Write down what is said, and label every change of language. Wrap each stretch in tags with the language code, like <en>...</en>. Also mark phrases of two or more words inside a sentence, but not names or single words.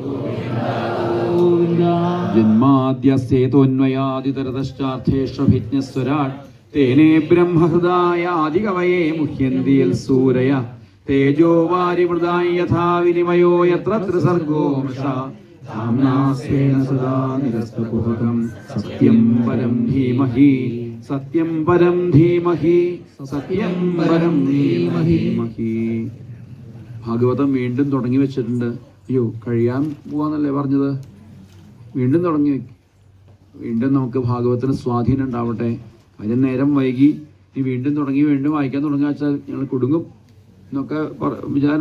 <sa>जन्माद्यस्येतोऽन्वयादितरतश्चार्थेष्वभिज्ञस्वराट् तेने ब्रह्महृदायादिकवये मुह्यन्ति यत्सूरय तेजो वारिमृदां यथा विनिमयो यत्र त्रिसर्गो मृषा धाम्ना स्वेन सदा निरस्तकुहकं सत्यं परं धीमहि</sa> <ml>ഭാഗവതം വീണ്ടും തുടങ്ങി വെച്ചിട്ടുണ്ട്. അയ്യോ, കഴിയാൻ പോവാന്നല്ലേ പറഞ്ഞത്? വീണ്ടും തുടങ്ങി വെക്കും. വീണ്ടും നമുക്ക് ഭാഗവതത്തിന് സ്വാധീനം ഉണ്ടാവട്ടെ. അതിന് നേരം വൈകി നീ വീണ്ടും തുടങ്ങി വീണ്ടും വായിക്കാൻ തുടങ്ങാ വെച്ചാൽ ഞങ്ങൾ കുടുങ്ങും എന്നൊക്കെ വിചാരം</ml>